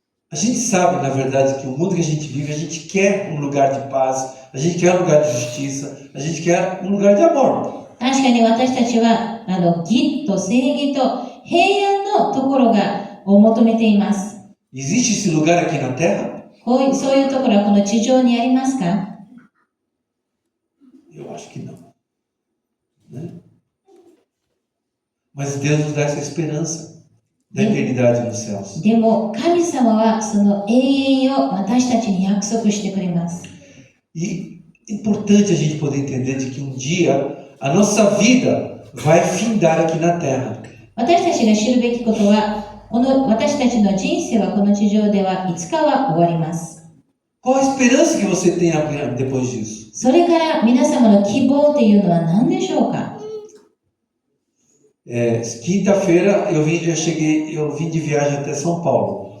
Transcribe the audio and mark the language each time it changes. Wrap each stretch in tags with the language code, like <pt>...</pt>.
<pt>A gente sabe, na verdade, que o mundo que a gente vive, a gente quer um lugar de paz, a gente quer um lugar de justiça, a gente quer um lugar de amor.</pt> <ja>確かに私たちは義と正義と平安のところを求めています。</ja> <pt>Existe esse lugar aqui na Terra?</pt> <ja>そういうところはこの地上にありますか？</ja> <pt>Eu acho que não. Né? Mas Deus nos dá essa esperança da eternidade nos céus.</pt> <ja>でも神様はその永遠を私たちに約束してくれます。</ja> <pt>E é importante a gente poder entender de que um dia a nossa vida vai findar aqui na Terra.</pt> <ja>私たちが知るべきことは、この私たちの人生はこの地上ではいつかは終わります。</ja> <pt>Qual a esperança que você tem depois disso?</pt> <ja>それから皆様の希望というのは何でしょうか？</ja> <pt>Quinta-feira eu vim de viagem até São Paulo.</pt>